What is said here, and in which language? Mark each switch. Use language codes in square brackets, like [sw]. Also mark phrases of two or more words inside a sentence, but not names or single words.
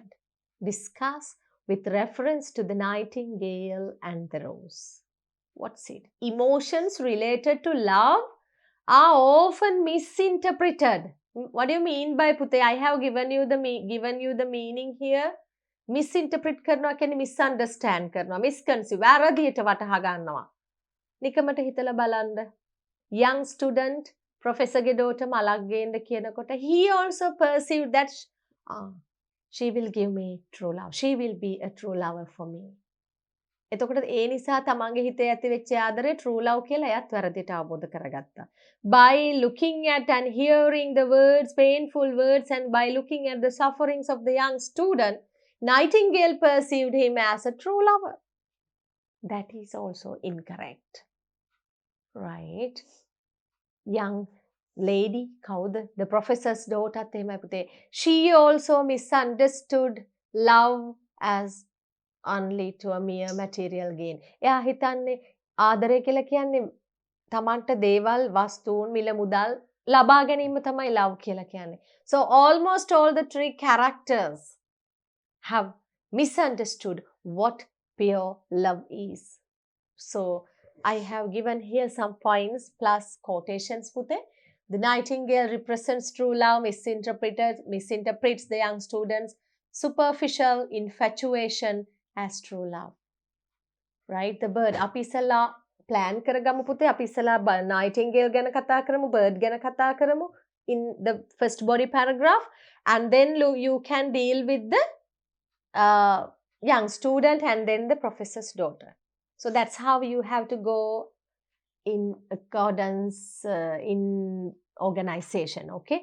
[en] Discuss with reference to the Nightingale and the Rose. What's it? Emotions related to love are often misinterpreted. What do you mean by Pute? I have given you the meaning here. [si] Misinterpret කරනවා කියන්නේ misunderstand කරනවා, misconceive, වැරදියට වටහා ගන්නවා. නිකමට හිතලා බලන්න. [en] Young student, professor ගේ daughter [si] මලක් ගේන්න කියනකොට [en] he also perceived that she will give me true love. She will be a true lover for me. [si] එතකොට ඒ නිසා තමන්ගේ හිතේ ඇති වෙච්ච ආදරේ [en] true love [si] කියලා එයත් වැරදිට අවබෝධ කරගත්තා. [en] By looking at and hearing the words, painful words, and by looking at the sufferings of the young student, Nightingale perceived him as a true lover. That is also incorrect. Right? Young lady, කවුද? The professor's daughter [si] තේමයි පුතේ. [en] She also misunderstood love as only to a mere material gain. [si] එයා හිතන්නේ ආදරය කියලා කියන්නේ තමන්ට දේවල්, වස්තුන්, මිල මුදල් ලබා ගැනීම තමයි love කියලා කියන්නේ. [en] So almost all the three characters have misunderstood what pure love is. So I have given here some points plus quotations, Pute. The Nightingale represents true love, misinterprets the young students' superficial infatuation as true love. Right? The bird. [si] අපි ඉස්සලා plan කරගමු පුතේ. අපි ඉස්සලා Nightingale ගැන කතා කරමු, [en] bird [si] ගැන කතා කරමු [en] in the first body paragraph, and then you can deal with the young student and then the professor's daughter. So that's how you have to go in accordance, in organization, okay?